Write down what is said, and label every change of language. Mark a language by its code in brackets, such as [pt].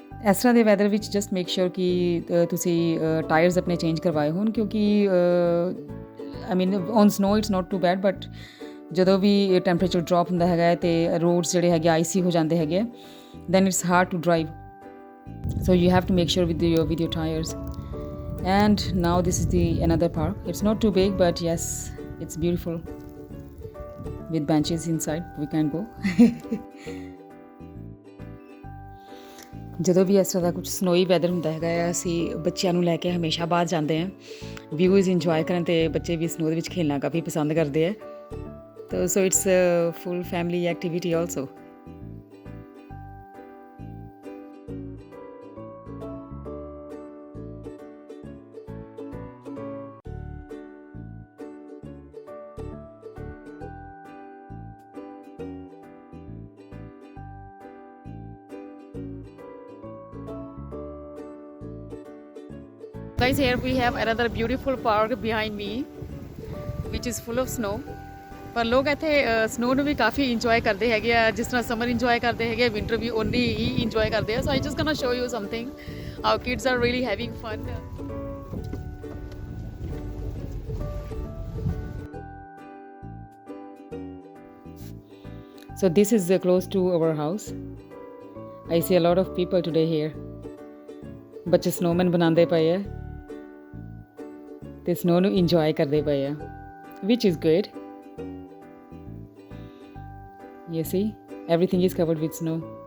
[pa] ਇਸ ਤਰ੍ਹਾਂ ਦੇ ਵੈਦਰ ਵਿੱਚ [en] just make sure [pa] ਕਿ ਤੁਸੀਂ ਟਾਇਰਸ ਆਪਣੇ ਚੇਂਜ ਕਰਵਾਏ ਹੋਣ, ਕਿਉਂਕਿ [en] I mean on snow it's not too bad, but [pa] ਜਦੋਂ ਵੀ ਟੈਂਪਰੇਚਰ ਡਰੋਪ ਹੁੰਦਾ ਹੈਗਾ ਤੇ ਰੋਡਸ ਜਿਹੜੇ ਹੈਗੇ ਆਈਸੀ ਹੋ ਜਾਂਦੇ ਹੈਗੇ, [en] Then it's hard to drive. so you have to make sure with your tires। and now this is the another park, it's not too big but yes it's beautiful with benches inside, we can go। [pa] ਜਦੋਂ ਵੀ ਇਸ ਤਰ੍ਹਾਂ ਦਾ ਕੁਝ ਸਨੋਈ weather ਹੁੰਦਾ ਹੈਗਾ ਆ, ਅਸੀਂ ਬੱਚਿਆਂ ਨੂੰ ਲੈ ਕੇ ਹਮੇਸ਼ਾ ਬਾਹਰ ਜਾਂਦੇ ਹਾਂ ਵਿਊਜ਼ ਇੰਜੋਏ ਕਰਨ, ਅਤੇ ਬੱਚੇ ਵੀ ਸਨੋ ਦੇ ਵਿੱਚ ਖੇਡਣਾ ਕਾਫੀ ਪਸੰਦ ਕਰਦੇ ਆ। [en] ਤਾਂ so it's full family activity also. Guys, here we have another beautiful park behind me which is full of snow. [pa] ਪਰ ਲੋਕ ਇੱਥੇ ਸਨੋ ਨੂੰ ਵੀ ਕਾਫੀ ਇੰਜੋਏ ਕਰਦੇ ਹੈਗੇ ਆ, ਜਿਸ ਤਰ੍ਹਾਂ ਸਮਰ ਇੰਜੋਏ ਕਰਦੇ ਹੈਗੇ, ਵਿੰਟਰ ਵੀ ਓਨੀ ਹੀ ਇੰਜੋਏ ਕਰਦੇ ਆ. [en] So I just gonna show you something how kids are really having fun. So this is close to our house. I see a lot of people today here. [pa] ਬੱਚੇ snowman ਬਣਾਉਂਦੇ ਪਏ ਆ ਤੇ snow ਨੂੰ enjoy ਕਰਦੇ ਪਏ ਆ, [en] which is good. You see, everything is covered with snow.